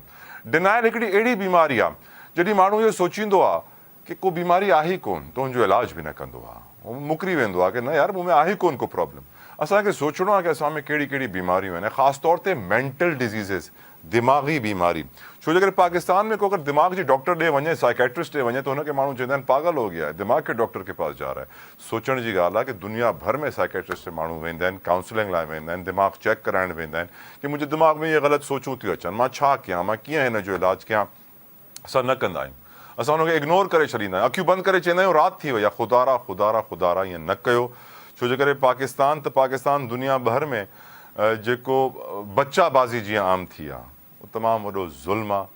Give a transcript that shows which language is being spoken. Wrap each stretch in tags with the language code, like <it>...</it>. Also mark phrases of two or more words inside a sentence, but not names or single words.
<sd>डिनाइल हिकिड़ी अहिड़ी बीमारी आहे जॾहिं माण्हू इहो सोचींदो आहे कि को बीमारी आहे ई कोन, त हुनजो इलाज बि न कंदो आहे, उहो मुकरी वेंदो आहे कि न यार मूं में आहे ई कोन को प्रॉब्लम। असांखे सोचणो आहे कि असां में कहिड़ी कहिड़ी बीमारियूं आहिनि, ख़ासि तौर ते</sd> <en>mental diseases,</en> <sd>दिमाग़ी बीमारी। छो जे करे पाकिस्तान में को अगरि दिमाग़ जी डॉक्टर ॾे वञे, साइकेट्रिस्ट ॾे वञे, त हुनखे माण्हू चवंदा आहिनि</sd> <ur>پاگل ہو گیا ہے، دماغ کے ڈاکٹر کے پاس جا رہا ہے.</ur> <sd>सोचण जी ॻाल्हि आहे कि दुनिया भर में साइकेट्रिस्ट माण्हू वेंदा आहिनि, काउंसलिंग लाइ वेंदा आहिनि, दिमाग़ चेक कराइण वेंदा आहिनि कि मुंहिंजे दिमाग़ में इहे ग़लति सोचूं थियूं अचनि, मां छा कयां, मां कीअं हिन जो इलाजु कयां। असां न कंदा आहियूं, असां हुनखे इग्नोर करे छॾींदा आहियूं, अखियूं बंदि करे चवंदा आहियूं राति थी वई आहे, ख़ुदारा ख़ुदारा ख़ुदारा, ईअं न कयो। छो जे करे पाकिस्तान त पाकिस्तान दुनिया भर में जेको बच्चाबाज़ी जीअं आम थी आहे, उहो तमामु वॾो ज़ुल्म आहे।</sd>